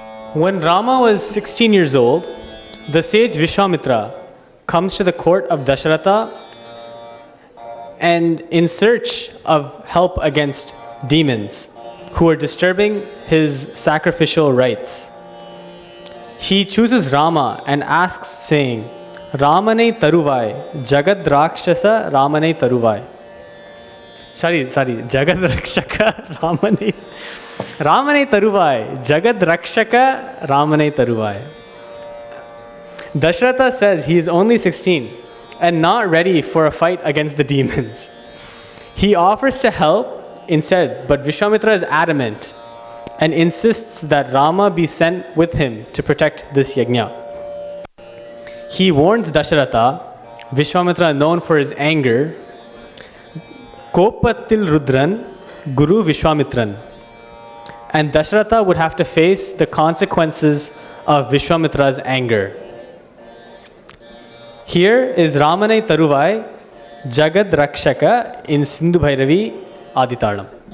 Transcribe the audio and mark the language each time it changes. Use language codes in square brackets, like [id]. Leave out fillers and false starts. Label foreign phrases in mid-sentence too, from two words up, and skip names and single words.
[en] When Rama was 16 years old, the sage Vishwamitra comes to the court of Dasharatha and in search of help against demons who are disturbing his sacrificial rites. He chooses Rama and asks, saying, [ta] ராமனே தருவாய், ஜகத் ரக்ஷஸ ராமனே தருவாய். ஜகத் ரக்ஷக ராமனே. ராமனே தருவாய், ஜகத் ரக்ஷக ராமனே தருவாய். [en] Dasharatha says he is only 16 and not ready for a fight against the demons. He offers to help instead, but Vishwamitra is adamant and insists that Rama be sent with him to protect this yajna. He warns Dasharatha, Vishwamitra known for his anger, [ta] கோபத்தில் ருத்ரன், குரு விஸ்வாமித்ரன். [en] And Dasharatha would have to face the consequences of Vishwamitra's anger. Here is Ramane Taruvai, Jagad Rakshaka in Sindhu Bhairavi Aditalam.